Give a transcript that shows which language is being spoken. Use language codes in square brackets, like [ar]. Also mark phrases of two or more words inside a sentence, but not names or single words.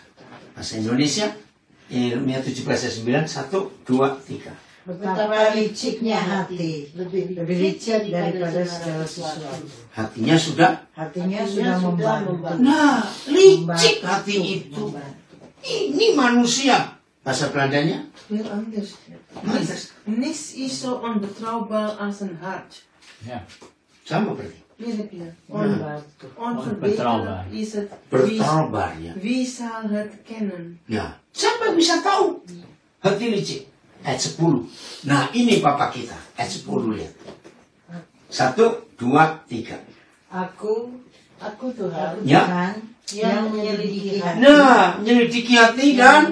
[id] Bahasa Indonesia, Yeremia 17 ayat 9, 1, 2, 3. Betapa liciknya hati, lebih licik daripada segala sesuatu. Hatinya sudah. Hatinya sudah membantu. Nah, licik hati itu. Ini manusia. Bahasa Belandanya? [nl] Heel anders. Niks is zo onbetrouwbaar als een hart. Ja. [id] Sama berarti. Mirip ya. [nl] Onbetrouwbaar. Onverbeterlijk is het. Berterbar ya. Wie zal het kennen? [id] Ya. Siapa yang bisa tahu? Hati licik. Ayat 10. Nah ini Papa kita. Ayat 10 lihat. 1, 2, 3. Aku Tuhan Ya. yang menyelidiki hati, Nah, menyelidiki hati dan